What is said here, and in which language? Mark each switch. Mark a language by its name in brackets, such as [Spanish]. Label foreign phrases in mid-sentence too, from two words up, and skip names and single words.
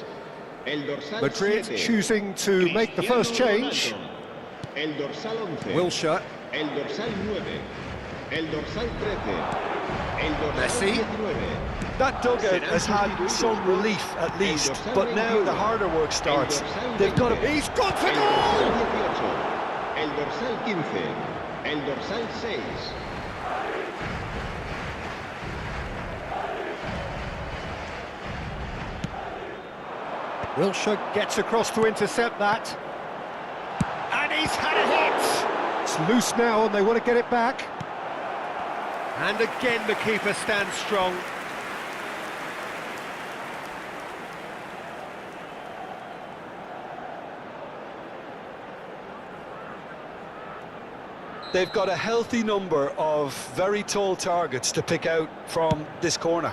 [Spanish] El dorsal Madrid 7, [English] choosing to make the first change. [Spanish] Ronaldo. El dorsal 11. Wilshere. El dorsal 9. El dorsal 13. El dorsal Messi. 19. [English] That dugout has had some relief at least, but now the harder work starts. They've got to... He's gone for El goal! [Spanish] dorsal 18. El dorsal 15. El dorsal 6. [English] Wilshere gets across to intercept that. And he's had a hit! It's loose now and they want to get it back. And again the keeper stands strong. They've got a healthy number of very tall targets to pick out from this corner.